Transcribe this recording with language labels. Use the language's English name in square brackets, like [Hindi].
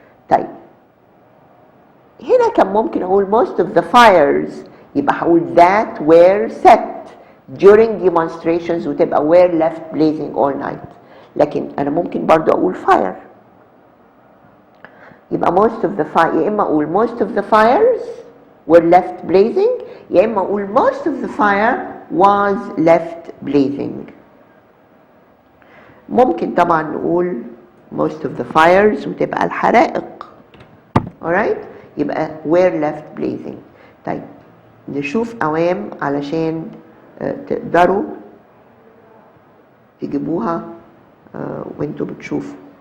[Arabic] طيب هنا كان ممكن أقول [English] most of the fires [Arabic] يبقى هقول [English] that were set during demonstrations [Arabic] وتبقى [English] were left blazing all night. [Arabic] لكن أنا ممكن برضو أقول [English] fire [Arabic] يبقى [English] most of the fire، [Arabic] يا إما أقول [English] most of the fires were left blazing، يا إما أقول most of the fire was left blazing. [Arabic] ممكن طبعا نقول [English] most of the fires [Arabic] وتبقى الحرائق. [English] alright، [Arabic] يبقى [English] were left blazing. [Arabic] طيب نشوف أوام علشان تقدروا تجيبوها وانتوا بتشوفوا.